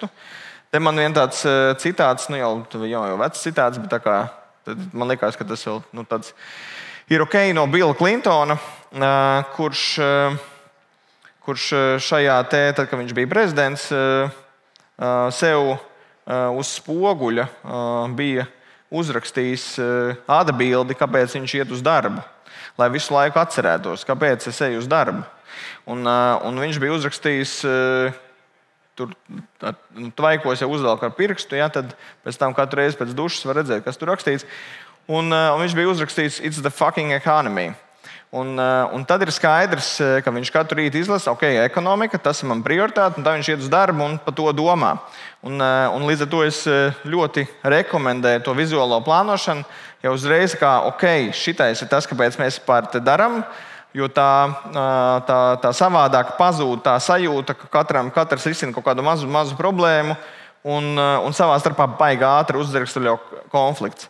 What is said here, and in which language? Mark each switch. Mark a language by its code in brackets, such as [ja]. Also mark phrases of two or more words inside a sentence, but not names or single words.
[lv] Te man vien tāds citāts, jau vecs citāts, bet tā kā, man liekas, ka tas vēl tāds ir ok no Billa Clintona, kurš šajā tad, kad viņš bija prezidents, sev uz spoguļa bija uzrakstījis atbildi, kāpēc viņš iet uz darbu, lai visu laiku atcerētos, kāpēc es eju uz darbu. Un viņš bija uzrakstījis tur tvaikos jau uzvelk ar pirkstu, ja, tad pēc tam katru reizi pēc dušas var redzēt, kas tur rakstīts. Un viņš bija uzrakstīts [en] "It's the fucking economy". [lv] Un tad ir skaidrs, ka viņš katru rītu izlasa, ok, ekonomika, tas ir man prioritāte, un tad viņš iet uz darbu un par to domā. Un līdz ar to es ļoti rekomendēju to vizuālo plānošanu, jau uzreiz kā, ok, šitais ir tas, kāpēc mēs pār te daram, jo tā savādāk pazūd tā sajūta, ka katrs risina kaut kādu mazu problēmu, un savā starpā baigi ātri uzdrikstuļo konflikts.